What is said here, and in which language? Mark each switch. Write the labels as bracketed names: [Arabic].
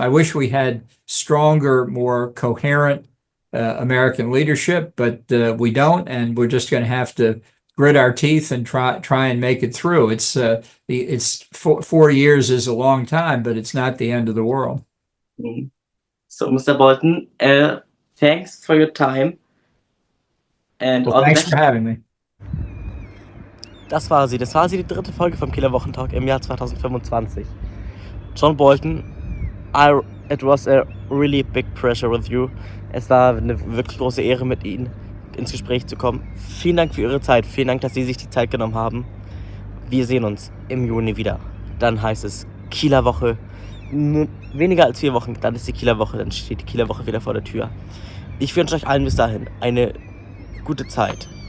[English] I wish we had stronger, more coherent American leadership, but we don't, and we're just going to have to grit our teeth and try and make it through. It's 4 years is a long time, but it's not the end of the world. So, Mr. Bolton, thanks for your time. And well, thanks for having me. [German] Das war sie, die 3. Folge vom Kieler Wochentalk im Jahr 2025. [English] John Bolton, it was a really big pressure with you. [German] Es war eine wirklich große Ehre, mit Ihnen ins Gespräch zu kommen. Vielen Dank für Ihre Zeit. Vielen Dank, dass Sie sich die Zeit genommen haben. Wir sehen uns im Juni wieder. Dann heißt es Kieler Woche. Weniger als 4 Wochen, dann ist die Kieler Woche. Dann steht die Kieler Woche wieder vor der Tür. Ich wünsche euch allen bis dahin eine gute Zeit.